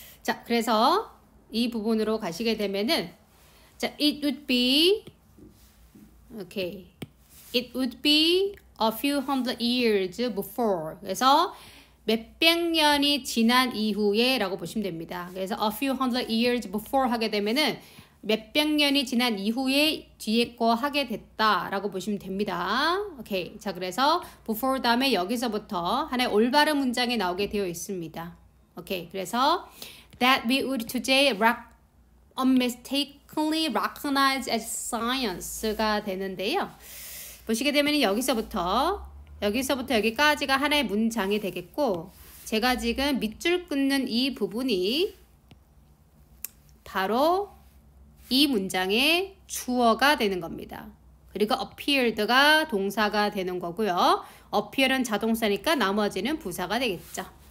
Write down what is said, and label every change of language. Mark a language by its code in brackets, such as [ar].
[ko] 자, 그래서 이 부분으로 가시게 되면은, 자, [en] it would be a few hundred years before. [ko] 그래서 몇백 년이 지난 이후에 라고 보시면 됩니다. 그래서 [en] a few hundred years before [ko] 하게 되면은 몇백 년이 지난 이후에 뒤에 거 하게 됐다 라고 보시면 됩니다. 오케이. 자, 그래서 before 다음에 여기서부터 하나의 올바른 문장이 나오게 되어 있습니다. 오케이. [en] 그래서 that we would today unmistakenly recognize as science가 되는데요. [ko] 보시게 되면 여기서부터 여기까지가 하나의 문장이 되겠고, 제가 지금 밑줄 끊는 이 부분이 바로 이 문장의 주어가 되는 겁니다. 그리고 appeared가 동사가 되는 거고요. appear은 자동사니까 나머지는 부사가 되겠죠.